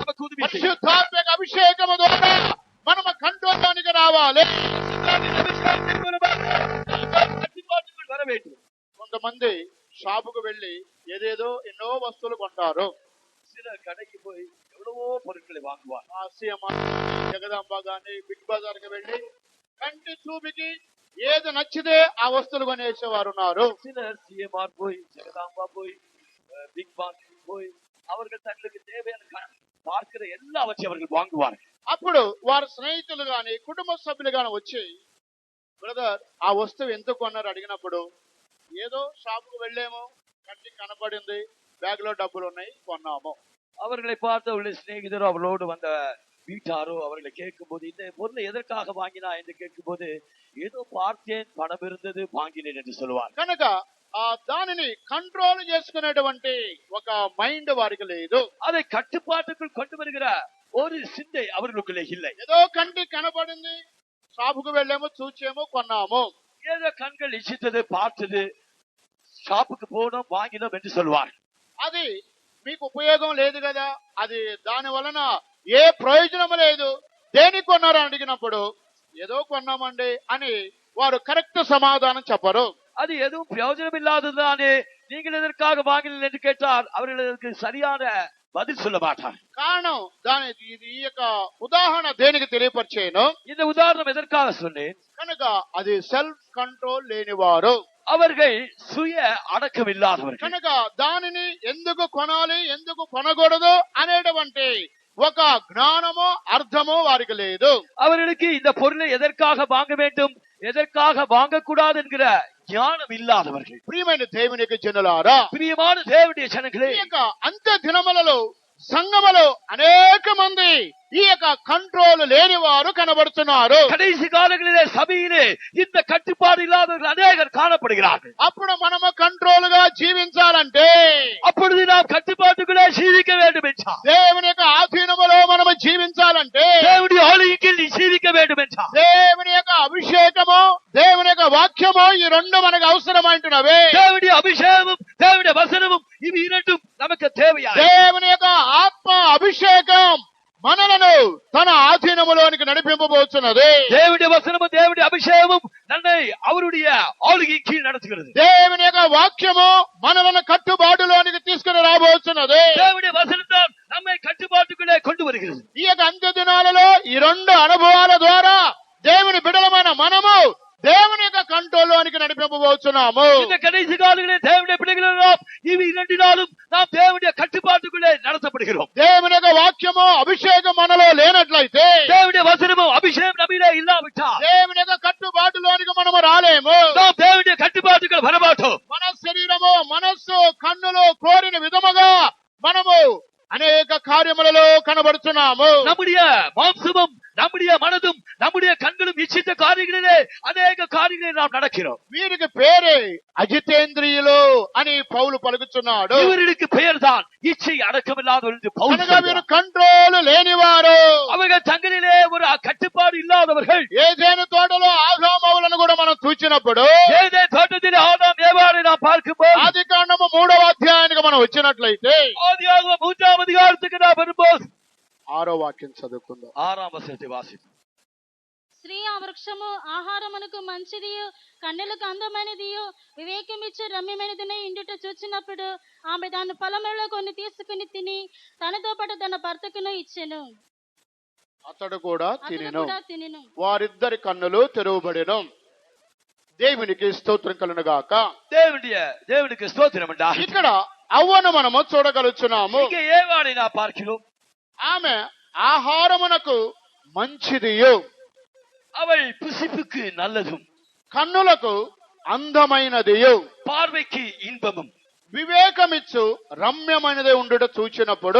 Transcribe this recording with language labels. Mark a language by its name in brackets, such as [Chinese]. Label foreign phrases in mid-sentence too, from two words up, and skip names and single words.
[Tamil] புதுப்பித்து [Telugu] పరిశుద్ధాత్మ యొక్క అభిషేకము ద్వారా మనము కంట్రోల్లోనికి రావాలి. [Tamil] கட்டுப்பாட்டுக்குள் வர வேண்டும். [Telugu] కొంతమంది షాపుకు వెళ్లి ఏదేదో ఎన్నో వస్తువులు కొంటారు. [Tamil] சிலர் கடைக்கு போய் எவ்வளவோ பொருட்களை வாங்குவார். [Telugu] ఆసియమ్మ జగదాంబ గాని బిగ్ బజార్ కి వెళ్లి కంటి చూపుకి ఏది నచ్చితే ఆ వస్తువులు కొనేసేవారు ఉన్నారు. [Tamil] சிலர் சிஎம்ஆர் போய் ஜெகதாம்பா போய் பிக் பாஸ்கெட் போய் அவர்கள் தங்களுக்கு தேவையான பார்க்கிற எல்லாவற்றையும் அவர்கள் வாங்குவார்கள். [Telugu] అప్పుడు వారి స్నేహితులు గాని కుటుంబ సభ్యులు గాని వచ్చి బ్రదర్ ఆ వస్తువు ఎందుకు కొన్నారు అడిగినప్పుడు ఏదో షాపుకు వెళ్ళాము, కంటికి కనపడింది, బ్యాగ్ లో డబ్బులు ఉన్నాయి, కొన్నాము. [Tamil] அவர்களை பார்த்த உள்ள சிநேகிதரோ அவர்களோடு வந்த வீட்டாரோ அவர்களை கேட்கும் போது இந்த பொருளை எதற்காக வாங்கினா என்று கேட்கும் போது ஏதோ பார்த்தேன், பணம் இருந்தது, வாங்கினேன் என்று சொல்லுவார். [Telugu] కనుక ఆ దానిని కంట్రోల్ చేసుకునేటువంటి ఒక మైండ్ వారికి లేదు. [Tamil] அதை கட்டுப்பாட்டுக்குள் கொண்டு வருகிற ஒரு சிந்தை அவர்களுக்குள்ளே இல்லை. [Telugu] ఏదో కంటికి కనపడింది, షాపుకు వెళ్ళాము, చూచాము, కొన్నాము. [Tamil] ஏதோ கண்கள் இச்சித்தது, பார்த்தது, ஷாப்புக்கு போனோம், வாங்கினோம் என்று சொல்வார். [Telugu] అది మీకు ఉపయోగం లేదు కదా, అది దాని వలన ఏ ప్రయోజనం లేదు, దేనికి కొన్నారని అడిగినప్పుడు ఏదో కొన్నామండి అని వారు కరెక్ట్ సమాధానం చెప్పరు. [Tamil] அது எதுவும் பிரயோஜனம் இல்லாததுதானே, நீங்கள் எதற்காக வாங்கினீர்கள் என்று கேட்டால் அவர்கள் அதற்கு சரியான பதில் சொல்ல மாட்டார். [Telugu] కారణం దాని ఈ యొక్క ఉదాహరణ దేనికి తెలియపరిచేను, [Tamil] இந்த உதாரணம் எதற்காக சொன்னேன்? [Telugu] కనుక అది [English] self control [Telugu] లేనివారు, [Tamil] அவர்கள் சுய அடக்கம் இல்லாதவர்கள். [Telugu] కనుక దానిని ఎందుకు కొనాలి, ఎందుకు కొనకూడదు అనేటువంటి ఒక జ్ఞానమో అర్థమో వారికి లేదు. [Tamil] அவர்களுக்கு இந்த பொருளை எதற்காக வாங்க வேண்டும், எதற்காக வாங்கக்கூடாது என்கிற ஞானம் இல்லாதவர்கள். [Telugu] ప్రియమైన దేవునికి జనులారా, [Tamil] பிரியமான தேவனுடைய ஜனங்களே, [Telugu] ఈ యొక్క అంత్య దినములలో సంఘములో అనేక మంది ఈ యొక్క కంట్రోల్ లేని వారు కనబడుతున్నారు. [Tamil] கடைசி காலங்களிலே சபையிலே இந்த கட்டுப்பாடு இல்லாதவர்கள் அநேகர் காணப்படுகிறார்கள். [Telugu] అప్పుడు మనము కంట్రోల్ గా జీవించాలంటే, [Tamil] அப்பொழுது நாம் கட்டுப்பாட்டுக்குள்ளே ஜீவிக்க வேண்டும் என்றார். [Telugu] దేవుని యొక్క ఆధీనములో మనము జీవించాలంటే, [Tamil] தேவனுடைய ஆளுகையில் நீ ஜீவிக்க வேண்டும் என்றார். [Telugu] దేవుని యొక్క అభిషేకము, దేవుని యొక్క వాక్యము, ఈ రెండు మనకు అవసరమైనవి. [Tamil] தேவனுடைய அபிஷேகமும் தேவனுடைய வசனமும் இவை இரண்டும் நமக்கு தேவையா. [Telugu] దేవుని యొక్క ఆత్మ అభిషేకం మనలను తన ఆధీనములోనికి నడిపింపబోతున్నది. [Tamil] தேவனுடைய வசனமும் தேவனுடைய அபிஷேகமும் நம்மை அவருடைய ஆளுகை கீழ் நடத்துகிறது. [Telugu] దేవుని యొక్క వాక్యము మనలను కట్టుబాటులోనికి తీసుకుని రాబోతున్నది. [Tamil] தேவனுடைய வசனம்தான் நம்மை கட்டுப்பாட்டுக்குள்ளே கொண்டு வருகிறது. [Telugu] ఈ యొక్క అంత్య దినాలలో ఈ రెండు అనుభవాల ద్వారా దేవుని బిడలమైన మనము దేవుని యొక్క కంట్రోల్లోనికి నడిపింపబోతున్నాము. [Tamil] இந்த கடைசி காலங்களில் தேவனுடைய பிள்ளைகள் இவை இரண்டினாலும் நாம் தேவனுடைய கட்டுப்பாட்டுக்குள்ளே நடத்தப்படுகிறோம். [Telugu] దేవుని యొక్క వాక్యము అభిషేకం మనలో లేనట్లయితే, [Tamil] தேவனுடைய வசனமும் அபிஷேகம் நம்மிலே இல்லாவிட்டால் [Telugu] దేవుని యొక్క కట్టుబాటులోనికి మనము రాలేము. [Tamil] நாம் தேவனுடைய கட்டுப்பாட்டுக்குள் வரமாட்டோம். [Telugu] మన శరీరము, మనస్సు, కన్నులు కోరిన విధముగా మనము అనేక కార్యములలో కనబడుతున్నాము. [Tamil] நம்முடைய மாம்சமும் நம்முடைய மனதும் நம்முடைய கண்களும் இச்சித்த காரியங்களிலே அநேக காரியங்களில் நாம் நடக்கிறோம். [Telugu] వీరికి పేరే అజితేంద్రియులు అని పౌలు పలుకుతున్నాడు. [Tamil] இவர்களுக்கு பெயர் தான் இச்சை அடக்கமில்லாதவர்கள் என்று பவுல் [Telugu] కనుక వీరు [Tamil] சொல்கிறார். [Telugu] కంట్రోల్ లేనివారు. [Tamil] அவர்கள் தங்களிலே ஒரு கட்டுப்பாடு இல்லாதவர்கள். [Telugu] ఏదైనా తోటలో ఆదాములను కూడా మనం చూచినప్పుడు, [Tamil] ஏதே தோட்டத்திலே ஆதாம் ஏவாளை நாம் பார்க்கும்போது, [Telugu] ఆది కాండము 3వ అధ్యాయానికి మనం వచ్చినట్లయితే [Tamil] ஆதியாகமம் 3ஆம் அதிகாரத்துக்கு நாம் வரும்போது [Telugu] 6వ వాక్యం చదువుకుందాం. [Tamil] 6ஆம் வசனத்தை வாசிப்போம். [Telugu] స్త్రీ ఆ వృక్షము ఆహారమునకు మంచిదియు కన్నులకు అందమైనదియు వివేకమిచ్చు రమ్యమైనదినే ఇండుట చూచినప్పుడు ఆమె దాని ఫలములలో కొన్ని తీసుకుని తిని తనతో పాటు తన భర్తకును ఇచ్చెను. అతడు కూడా అతడు కూడా తినెను. వారిద్దరి కన్నులు తెరవబడెను. దేవునికి స్తోత్రం కలుగును గాక. [Tamil] தேவனுக்கு ஸ்தோத்திரம் உண்டாகட்டும். [Telugu] ఇక్కడ అవ్వను మనము చూడగలుగుతున్నాము. [Tamil] இங்கே ஏவாளை நாம் பார்க்கிறோம். [Telugu] ఆమె ఆహారమునకు మంచిదియు, [Tamil] அவள் புசிப்புக்கு நல்லதும், [Telugu] కన్నులకు అందమైనదియు, [Tamil] பார்வைக்கு இன்பமும், [Telugu] వివేకమిచ్చు రమ్యమైనది ఉండుట చూచినప్పుడు